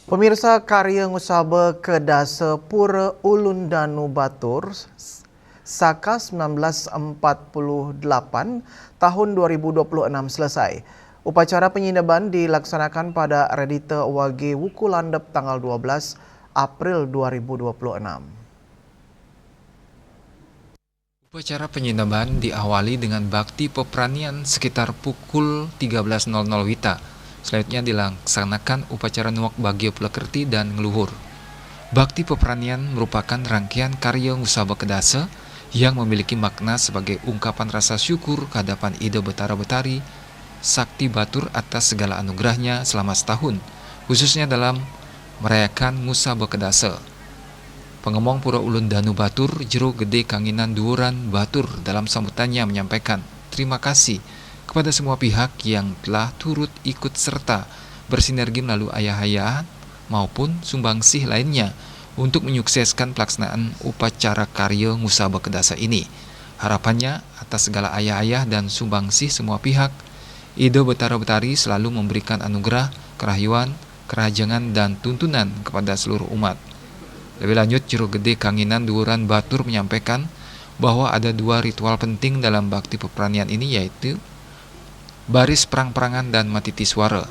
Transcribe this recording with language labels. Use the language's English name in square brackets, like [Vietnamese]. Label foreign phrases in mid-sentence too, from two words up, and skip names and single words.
[Indonesian] Pemirsa karya ngusabe kedasa Pura Ulun Danu Batur Saka 1948 tahun 2026 selesai. Upacara penyindaban dilaksanakan pada Redita Wage Wuku Landep tanggal 12 April 2026. Upacara penyindaban diawali dengan bakti peperanian sekitar pukul 13.00 WITA. Selanjutnya dilaksanakan upacara nuak bagio pelekerti dan ngeluhur. Bakti peperanian merupakan rangkaian karya ngusaba kedasa yang memiliki makna sebagai ungkapan rasa syukur kehadapan Ida Betara Betari, Sakti Batur atas segala anugerahnya selama setahun, khususnya dalam merayakan ngusaba kedasa. Pengemong Pura Ulun Danu Batur, Jero Gede Kanginan Duuran Batur dalam sambutannya menyampaikan terima kasih kepada semua pihak yang telah turut ikut serta bersinergi melalui ayah-ayahan maupun sumbangsih lainnya untuk menyukseskan pelaksanaan upacara karya ngusaba kedasa ini. Harapannya atas segala ayah-ayah dan sumbangsih semua pihak, Ida Betara Betari selalu memberikan anugerah, kerahyuan, kerajangan dan tuntunan kepada seluruh umat. Lebih lanjut, Jero Gede Kanginan Duuran Batur menyampaikan bahwa ada dua ritual penting dalam bakti peperanian ini, yaitu baris perang-perangan dan matiti suara.